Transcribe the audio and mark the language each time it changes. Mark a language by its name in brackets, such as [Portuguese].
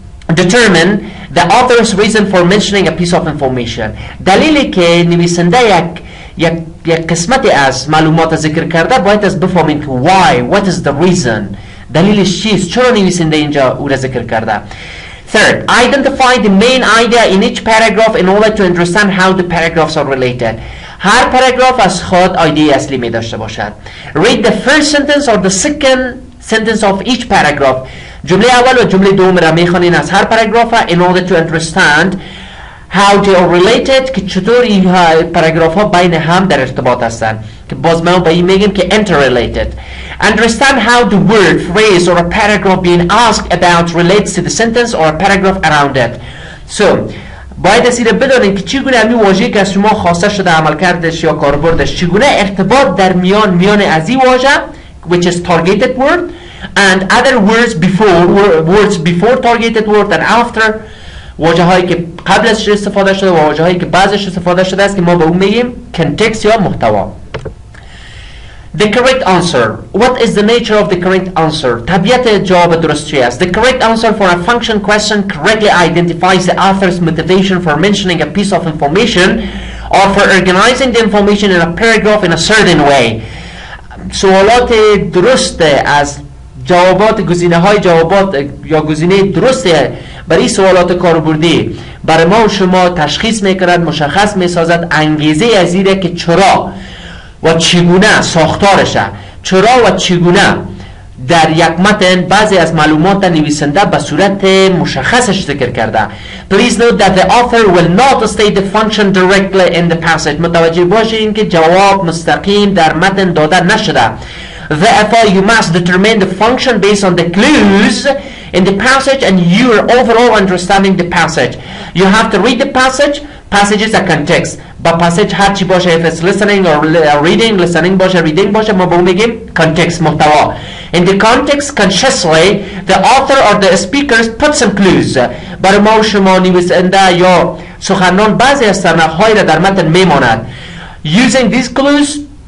[English] Determine the author's reason for mentioning a piece of information. [Persian] دلیلی که نویسنده یک قسمت از معلومات ذکر کرده باید از بفهمید که [English] why, what is the reason. [Persian] دلیلش چیست؟ چرا نویسنده اینجا او را ذکر کرده؟ [English] Third, identify the main idea in each paragraph in order to understand how the paragraphs are related. [Persian] هر پاراگراف از خود ایده اصلی می داشته باشد. [English] Read the first sentence or the second sentence of each paragraph. [Persian] جمله اول و جمله دوم را میخوانین از هر پاراگراف [English] in order to understand how they are related، [Persian] که چطور این پاراگراف ها بین هم در ارتباط هستند، که باز ما به این میگیم که interrelated. [English] Understand how the word, phrase or a paragraph being asked about relates to the sentence or a paragraph around it. [Persian] So باید از این بدانید که چگونه همین واژه‌ای که از شما خواسته شده عملکردش یا کاربردش چگونه ارتباط در میان از این واژه [English] which is targeted word and other words before targeted word and after، [Persian] واژه هایی که قبل ازش استفاده شده و واژه هایی که بعدش استفاده شده است که ما به اون میگیم context یا محتوا. [English] The correct answer. What is the nature of the correct answer? [Persian] طبیعت جواب درست چی است؟ [English] The correct answer for a function question correctly identifies the author's motivation for mentioning a piece of information or for organizing the information in a paragraph in a certain way. [Persian] سوالات درست از جوابات گزینه‌های جوابات یا گزینه درست برای سوالات کاربردی برای ما و شما تشخیص میکند، مشخص میسازد انگیزه از اینه که چرا و چگونه ساختارشه، چرا و چگونه در یک متن بعضی از معلومات نویسنده به صورت مشخصش ذکر کرده. [English] Please note that the author will not state the function directly in the passage. [Persian] متوجه باشین که جواب مستقیم در متن داده نشده. [English] Therefore, you must determine the function based on the clues in the passage and your overall understanding the passage. You have to read the passage passages are context [Persian] با passage هر چی باشه if it's listening or reading listening باشه reading باشه ما به اون میگیم context محتوا [English] in the context consciously the author or the speakers put some clues [Persian] برای ما و شما نویسنده یا سخنران بعضی از سرنخ‌هایی را در متن میماند [English] using these clues